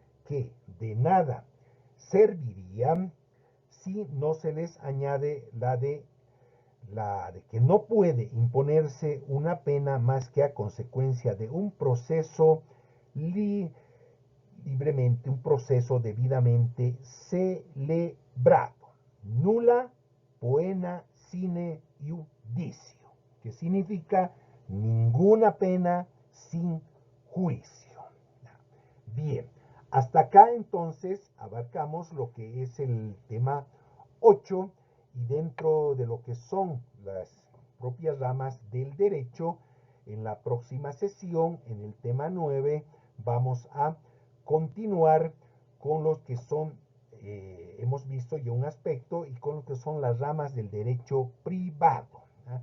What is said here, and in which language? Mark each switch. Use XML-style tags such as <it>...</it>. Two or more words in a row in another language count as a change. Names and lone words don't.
<es>que de nada serviría si no se les añade la de que no puede imponerse una pena más que a consecuencia de un proceso libremente, un proceso debidamente celebrado.</es> <la>Nulla poena sine judicio,</la> <es>que significa ninguna pena sin juicio. Bien, hasta acá entonces abarcamos lo que es el tema 8 y dentro de lo que son las propias ramas del derecho, en la próxima sesión, en el tema 9, vamos a continuar con los que son, hemos visto ya un aspecto, y con lo que son las ramas del derecho privado, ¿ah?</es>